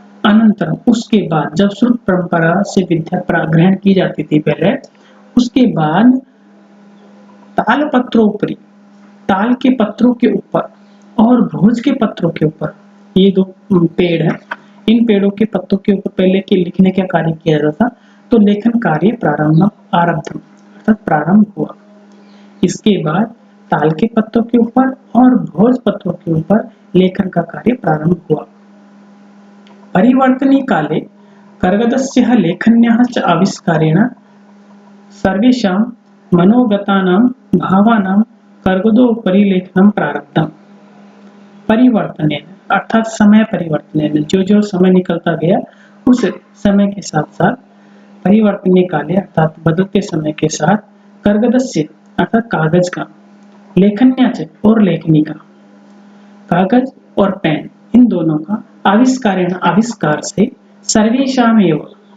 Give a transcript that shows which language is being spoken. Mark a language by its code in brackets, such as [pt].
[hi] अनंतर, उसके बाद, जब श्रुत परंपरा से विद्या ग्रहण की जाती थी पहले, उसके बाद ताल पत्रोपरि, ताल के पत्रों के ऊपर और भोज के पत्रों के ऊपर, ये दो पेड़ हैं, इन पेड़ों के पत्तों के ऊपर पहले के लिखने का कार्य किया जाता, तो लेखन कार्य प्रारंभ, आरब्धम अर्थात प्रारंभ हुआ। इसके बाद ताल के पत्तों के ऊपर और भोज पत्रों के ऊपर लेखन का कार्य प्रारंभ हुआ। [sa] परिवर्तनी काले कर्गदस्य लेखन्याः च आविष्कारेण सर्वेषां मनोगतानां भावानां कर्गदोपरि लेखनं प्रारब्धम्। परिवर्तनेन [hi] अर्थात [sa] समय परिवर्तनेन, [hi] जो समय निकलता गया उस समय के साथ साथ [sa] परिवर्तने काले [hi] अर्थात बदलते समय के साथ [sa] कर्गदस्य [hi] अर्थात कागज का, [sa] लेखन्याच [hi] और लेखनी का, कागज और पेन इन दोनों का [sa] आविष्कारेण [hi] आविष्कार से [sa] सर्वेषामेव